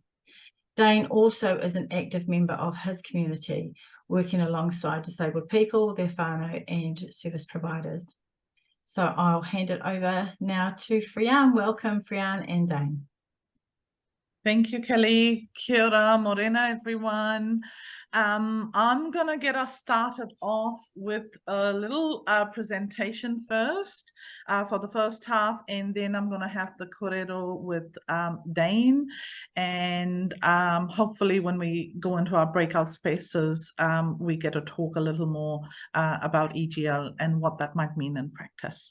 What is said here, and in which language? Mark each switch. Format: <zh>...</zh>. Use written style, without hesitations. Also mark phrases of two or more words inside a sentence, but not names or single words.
<en>Dane also is an active member of his community, working alongside disabled people, their whānau and service providers. So I'll hand it over now to Frian. Welcome, Frian and Dane. Thank you, Kelly.</en> <mi>Kia ora, morena,</mi> <en>everyone. I'm going to get us started off with a little presentation first for the first half, and then I'm going to have the kōrero with Dane, and hopefully when we go into our breakout spaces, we get to talk a little more about EGL and what that might mean in practice.</en>